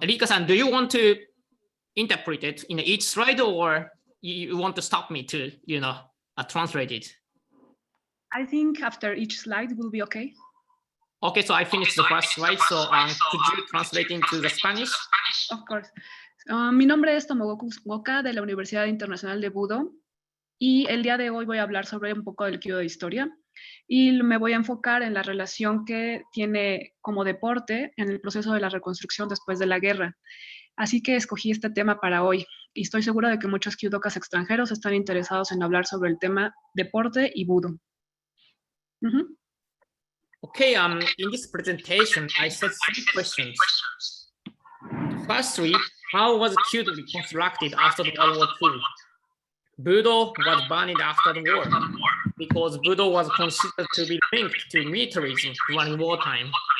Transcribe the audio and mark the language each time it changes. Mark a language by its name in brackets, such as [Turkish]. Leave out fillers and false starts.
[English] Erika-san, do you want to interpret it in each slide, or you want to stop me to, translate it? I think after each slide will be okay. Okay, so I finished the first slide, so could you translate into the Spanish? Of course. [Spanish] Mi nombre es Tomotsugu Goka de la Universidad Internacional de Budo y el día de hoy voy a hablar sobre un poco del Kyudo de historia y me voy a enfocar en la relación que tiene como deporte en el proceso de la reconstrucción después de la guerra. Así que escogí este tema para hoy y estoy segura de que muchos Kyudokas extranjeros están interesados en hablar sobre el tema deporte y Budo. [English] Okay, in this presentation, I set 3 questions. Firstly, how was Kyudo reconstructed after the World War II? Budo was banned after the war because Budo was considered to be linked to militarism during wartime.